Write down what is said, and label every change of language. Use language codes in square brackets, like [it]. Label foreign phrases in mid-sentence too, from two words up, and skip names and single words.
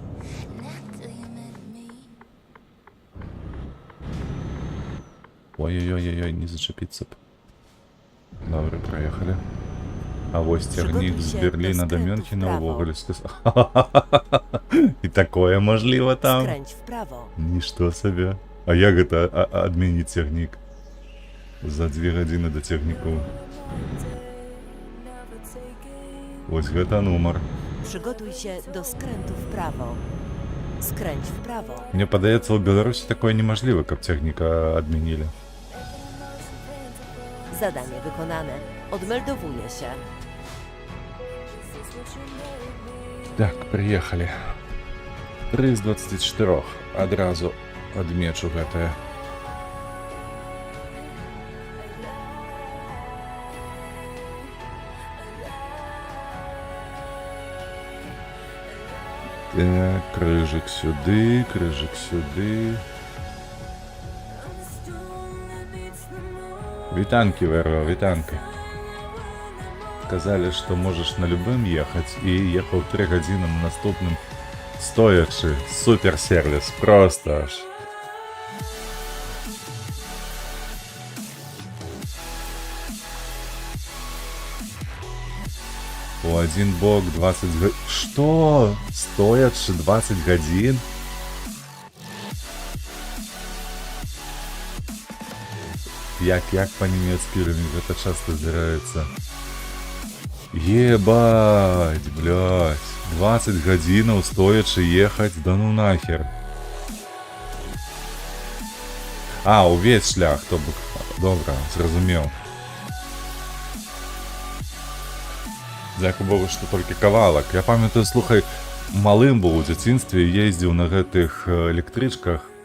[be] Ой-ой-ой-ой, не зачапіцца б. Добре, праехалі. А вось цягнік з Берліна да Мюнхена ўвогуле сказаў. І такое можліва там? [pl] Skręć w prawo. [be] Нішто сабе. А як гэта адмяніць цягнік? За 2 гадзіны да цягніку. Вось гэта нумар. [pl] Przygotuj się do skrętu w prawo. Skręć w prawo. [be] Мне падаецца, у Беларусі такое немажліва, каб цягніка адмянілі. [pl] Zadanie wykonane. Odmeldowuję się. [be] Так, прыехалі. 3 з 24. Адразу адмечу гэтае. Так, крыжык сюды, крыжык сюды. Вітанкі, Веро, вітанкі. [ru] сказали, что можешь на любым ехать, и ехал 3 годины на наступным стоячи. Супер сервис, просто аж. У один бок 20 годин. Что? Стоячи 20 годин? Як по-немецки это часто здараецца. Ебать, блядь. 20 годинаў стоячи ехать, да ну нахер. [be] А, увесь шлях, то бок. Добра, зразумеў. Дзякуй Богу, што толькі кавалак. Я памятаю, слухай, малым быў у дзяцінстве, ездзіў на гэтых электрычках.